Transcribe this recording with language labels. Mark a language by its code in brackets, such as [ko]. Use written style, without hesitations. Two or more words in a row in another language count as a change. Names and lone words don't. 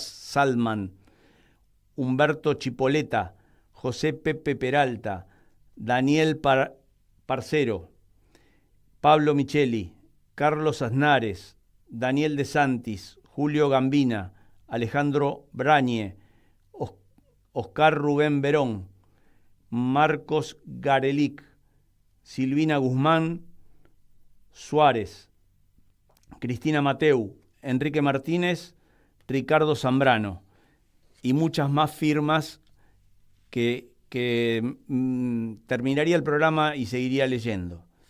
[es] Salman, Humberto Chipoleta, José Pepe Peralta, Daniel Parcero, Pablo Micheli, Carlos Aznares, Daniel De Santis, Julio Gambina, Alejandro Brañe, Oscar Rubén Verón, Marcos Garelic, Silvina Guzmán Suárez, Cristina Mateu, Enrique Martínez, Ricardo Zambrano y muchas más firmas que terminaría el programa y seguiría leyendo.